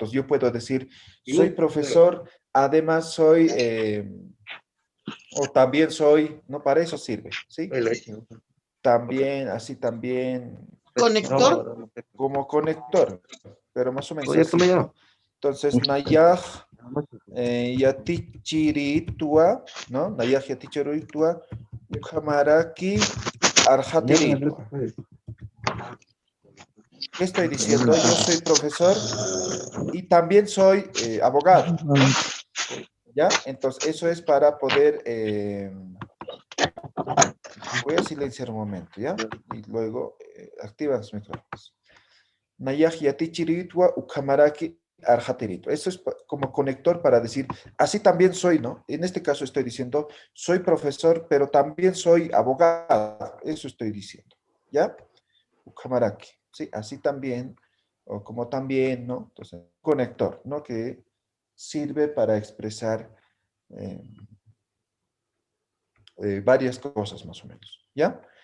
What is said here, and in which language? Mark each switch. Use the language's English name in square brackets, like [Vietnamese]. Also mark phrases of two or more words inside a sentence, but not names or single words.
[Spanish] Entonces, yo puedo decir, soy profesor, además soy, o también soy, ¿no? Para eso sirve, ¿sí? También, así también. Conector. Como conector, pero más o menos así, ¿no? Entonces, [Aymara] Nayaj yatichiritua, ¿no? Nayaj yatichiritua, ukamaraki arjatiritua. [Spanish] ¿Qué estoy diciendo? Yo soy profesor y también soy abogado, ¿no? ¿Ya? Entonces, eso es para poder... voy a silenciar un momento, ¿ya? Y luego activan los micrófonos. [Aymara] Nayaj yatichiritua, ukamaraki arjatiritua. [Spanish] Eso es como conector para decir, así también soy, ¿no? En este caso estoy diciendo, soy profesor, pero también soy abogado. Eso estoy diciendo, ¿ya? Ukamaraki, ¿sí? Así también, o como también, ¿no? Entonces, conector, ¿no? Que sirve para expresar varias cosas más o menos, ¿ya?